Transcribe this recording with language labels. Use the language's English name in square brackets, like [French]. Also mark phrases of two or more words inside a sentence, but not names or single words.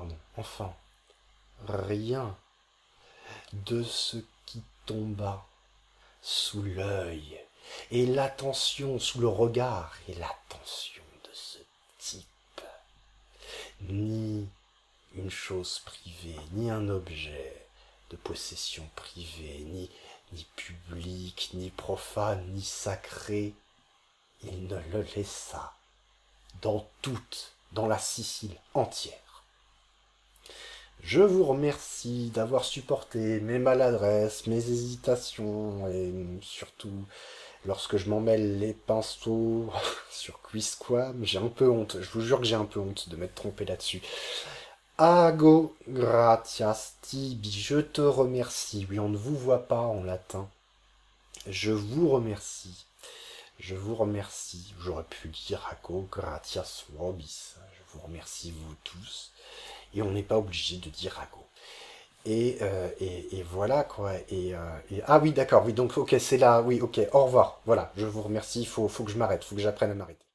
[French] rien de ce qui tomba sous l'œil et l'attention, sous le regard et l'attention de ce type, ni une chose privée, ni un objet de possession privée, ni public, ni profane, ni sacré, il ne le laissa dans la Sicile entière. Je vous remercie d'avoir supporté mes maladresses, mes hésitations, et surtout lorsque je m'en mêle les pinceaux sur Quizquam, j'ai un peu honte, je vous jure que j'ai un peu honte de m'être trompé là-dessus. [Latin] Ago gratias tibi, [French] je te remercie. Oui, on ne vous voit pas en latin. Je vous remercie. J'aurais pu dire [Latin] Ago gratias vobis. [French] Je vous remercie vous tous. Et on n'est pas obligé de dire Ago. Et voilà quoi. Ah oui, d'accord. Oui, donc ok, c'est là. Oui, ok. Au revoir. Voilà. Je vous remercie. Il faut que je m'arrête. Il faut que j'apprenne à m'arrêter.